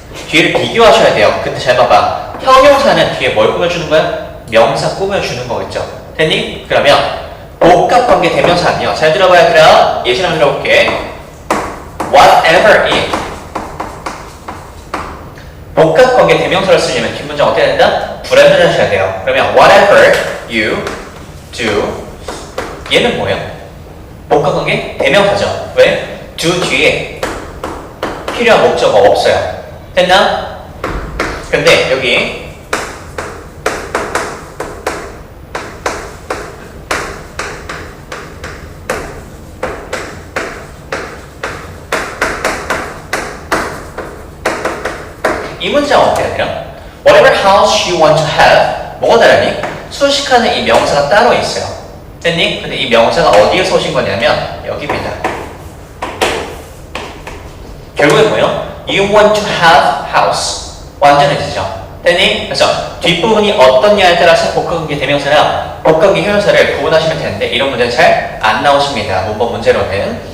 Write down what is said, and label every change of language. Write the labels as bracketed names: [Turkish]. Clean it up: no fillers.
[Korean] 뒤를 비교하셔야 돼요. 근데 잘 봐봐. 형용사는 뒤에 뭘 꾸며주는 거야? 명사 꾸며주는 거겠죠. 됐니? 그러면 복합관계 대명사는요. 잘 들어봐야 되라. 예시 한번 들어볼게. [English] whatever is. [Korean] 복합관계 대명사를 쓰려면 뒷문장 어떻게 된다? 불완전하셔야 돼요. 그러면 [English] whatever you do. [Korean] 얘는 뭐예요? 복합관계 대명사죠. 왜? do 뒤에 필요한 목적어 없어요. 됐나? 근데 여기 이 문장 어떻게 해야 돼요? [English] Whatever house you want to have. [Korean] 뭐가 다르니? 수식하는 이 명사가 따로 있어요. 됐니? 근데 이 명사가 어디에서 오신 거냐면 여기입니다. 결국에 뭐예요? [English] You want to have house. [Korean] 완전해지죠. 됐니? 그래서 뒷부분이 어떻냐에 따라서 복합관계 대명사랑 복합관계 형용사를 구분하시면 되는데 이런 문제는 잘 안 나오십니다. 문법 문제로는.